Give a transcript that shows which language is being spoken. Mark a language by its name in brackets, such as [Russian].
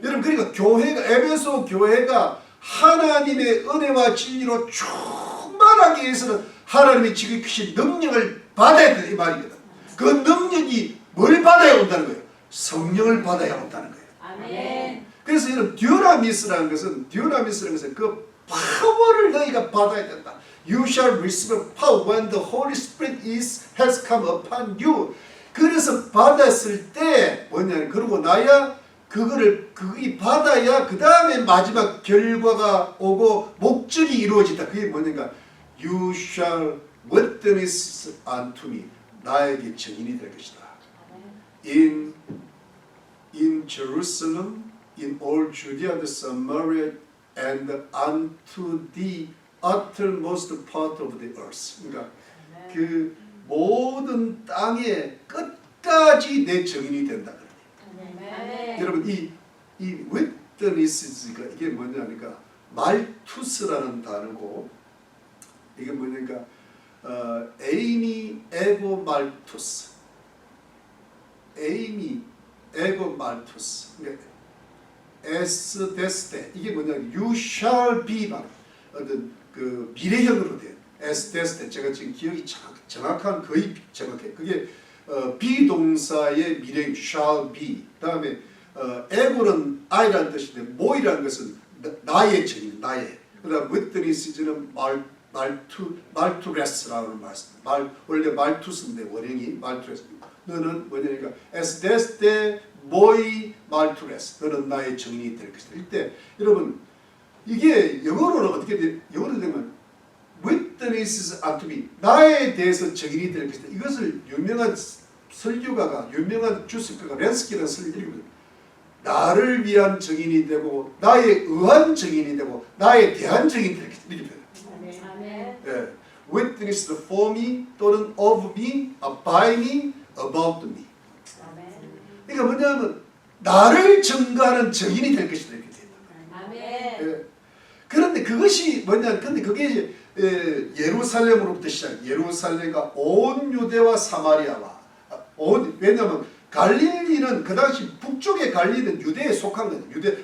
[Korean] 여러분, 그러니까 교회가, 에베소 교회가 하나님의 은혜와 진리로 충만하기 위해서는 하나님의 지극히 크신 능력을 받아야 된다 이 말이거든. 그 능력이 뭘 받아야 온다는 거예요? 성령을 받아야 온다는 거예요. 아멘. 그래서 여러분, 듀나미스라는 것은 그 파워를 너희가 받아야 된다. [English] You shall receive power when the Holy Spirit has come upon you. [Korean] 그래서 받았을 때 뭐냐, 그러고 나야 그거이 받아야 그 다음에 마지막 결과가 오고 목적이 이루어진다. 그게 뭐냐가 [English] You shall witness unto me. [Korean] 나에게 증인이 될 것이다. [English] In Jerusalem, in all Judea and Samaria, and unto the uttermost part of the earth. [Korean] 그러니까 그 모든 땅의 끝까지 내 증인이 된다. 여러분, 이 witness가 이게 뭐냐니까 말투스라는 단어고, 이게 뭐냐니까 에이미 에고 말투스, 에이미 에고 말투스. 그러니까 에스 데스테, 이게 뭐냐면 [English] you shall be, [Korean] 어떤 그 미래형으로 된 에스 데스테. 제가 지금 기억이 정확한, 거의 정확해. 그게 비동사의 미래형 [English] shall be. [Korean] 다음에 에고는 I라는 뜻인데 모이라는 것은 나의 증인, 나의. 그다음 witness는 말투레스라는 말씀. 원래 말투스인데 원형이 말투레스. 너는 뭐냐니까 에스 데스테 모이 말투레스. 너는 나의 증인이 될 것이다. 이때 여러분, 이게 영어로는 어떻게 돼? 영어로 되면 [English] witnesses unto me. [Korean] 나에 대해서 증인이 될 것이다. 이것을 유명한 설교가가, 유명한 주석가가 렌스키라는 설교를 나를 위한 증인이 되고 나에 의한 증인이 되고 나에 대한 증인이 될 것이다. 이렇게 표현해요. 예. [English] Witness for me 또는 of me, by me, about me. [Korean] 그러니까 뭐냐면 나를 증거하는 증인이 될 것이다 이렇게 된다. 예. 그런데 그것이 뭐냐? 근데 그게 예루살렘으로부터 시작. 예루살렘과 온 유대와 사마리아와 왜냐하면 갈릴리는 그 당시 북쪽의 갈릴리는 유대에 속한 거예요. 유대.